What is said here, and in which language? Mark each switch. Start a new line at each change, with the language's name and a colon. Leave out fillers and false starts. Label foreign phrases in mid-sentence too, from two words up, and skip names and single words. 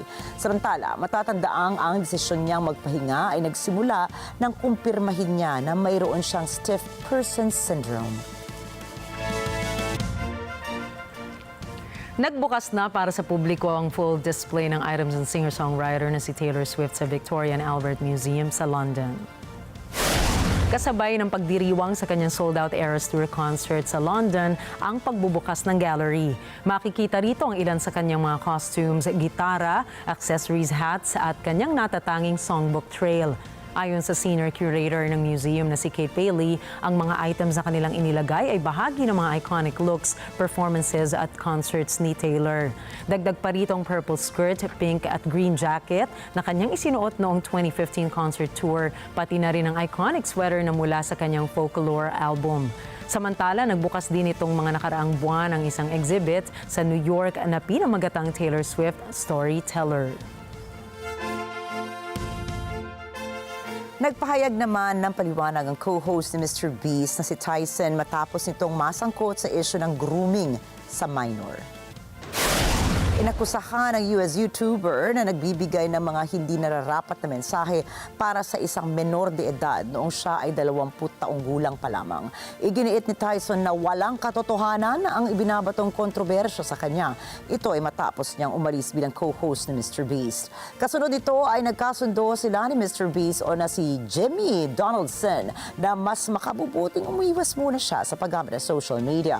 Filipino: Samantala, matatandaang ang desisyon niyang magpahinga ay nagsimula nang kumpirmahin niya na mayroon siyang
English: stiff person syndrome.
Filipino: Nagbukas na para sa publiko ang
English: full display
Filipino: ng items ng singer-songwriter na si Taylor Swift sa Victoria and Albert Museum sa London. Kasabay ng pagdiriwang sa kanyang sold-out Eras Tour concert sa London ang pagbubukas ng gallery. Makikita rito ang ilan sa kanyang mga costumes, gitara,
English: accessories, hats
Filipino: at kanyang natatanging
English: songbook trail.
Filipino: Ayon sa
English: senior curator
Filipino: ng museum na si Kate Bailey, ang mga items na kanilang inilagay ay bahagi ng mga
English: iconic looks, performances
Filipino: at concerts ni Taylor. Dagdag pa rito ang
English: purple skirt, pink
Filipino: at
English: green jacket
Filipino: na kanyang isinuot noong 2015
English: concert tour,
Filipino: pati na rin ang
English: iconic sweater
Filipino: na mula sa kanyang
English: folklore album.
Filipino: Samantala, nagbukas din itong mga nakaraang buwan ang isang exhibit sa New York na pinamagatang Taylor Swift Storyteller. Nagpahayag naman ng paliwanag ang co-host ni Mr. Beast na si Tyson matapos nitong masangkot sa issue ng grooming sa minor. Inakusahan ng US YouTuber na nagbibigay ng mga hindi nararapat na mensahe para sa isang menor de edad noong siya ay 20 taong gulang pa lamang. Iginiit ni Tyson na walang katotohanan ang ibinabatong kontrobersya sa kanya. Ito ay matapos niyang umalis bilang co-host ni Mr. Beast. Kasunod nito ay nagkasundo sila ni Mr. Beast o na si Jimmy Donaldson na mas makabubuting umiwas muna siya sa paggamit ng
English: social media.